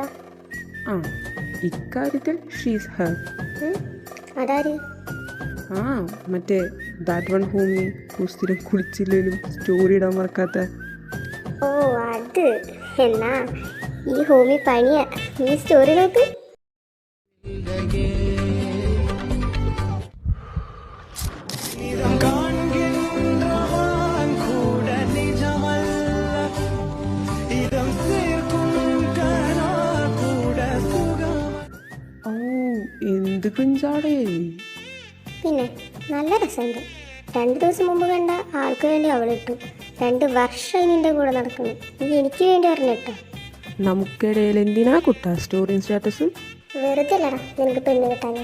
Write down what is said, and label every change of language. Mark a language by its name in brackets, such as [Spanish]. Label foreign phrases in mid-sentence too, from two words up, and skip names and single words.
[Malayalam] ആ, ഇക്കാര്യത്തിൽ [English] she's her. [Malayalam] അതാര്? ആ, മറ്റേ [English] that one homie [Malayalam] സ്ഥിരം കുളിച്ചില്ലേലും സ്റ്റോറി ഇടാൻ മറക്കാത്ത. ഓ അത്. എന്നാ ഈ ഹോമി പണിയാ. നീ സ്റ്റോറി നോക്ക്. [Tamil] காண்கின்றவன் கூட நிஜமல்ல, இதம் சேர்க்கும் கனா கூட சுகம். [Malayalam] ഓ, എന്ത് കുഞ്ചാടേ. പിന്നെ നല്ല രസമുണ്ട്. 2 ദിവസം മുമ്പ് കണ്ട ആൾക്ക് വേണ്ടി അവളിട്ടു. 2 വർഷമായി നിന്റെ കൂടെ നടക്കുന്നു. നീ എനിക്ക് വേണ്ടി പറഞ്ഞിട്ടോ. നമുക്കിടയിൽ എന്തിനാ കുട്ടാ സ്റ്റോറിയും സ്റ്റാറ്റസും? വെറുതെ അല്ലടാ നിനക്ക് പെണ്ണ് കിട്ടാനേ.